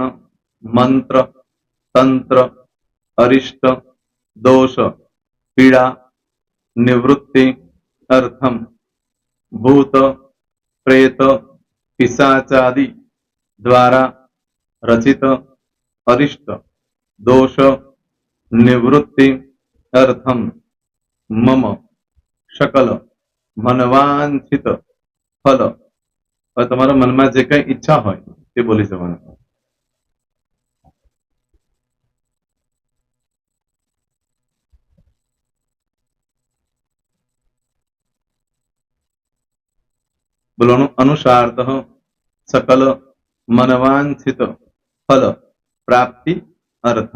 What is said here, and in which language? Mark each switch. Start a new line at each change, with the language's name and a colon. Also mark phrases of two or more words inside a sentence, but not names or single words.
Sanskrit: मंत्र, तंत्र, अरिष्ट, दोष, पीड़ा, निवृत्ति, अर्थम, भूत, प्रेत, पिशाचादि द्वारा रचित अरिष्ट, दोष, निवृत्ति, अर्थम, मम, शकल,
Gujarati: મનવાંછિત ફલ. હવે તમારા મનમાં જે કઈ ઈચ્છા હોય તે બોલી જવાનું. બોલવાનું અનુસારત
Sanskrit: सकल मनवांछित फल प्राप्ति अर्थम.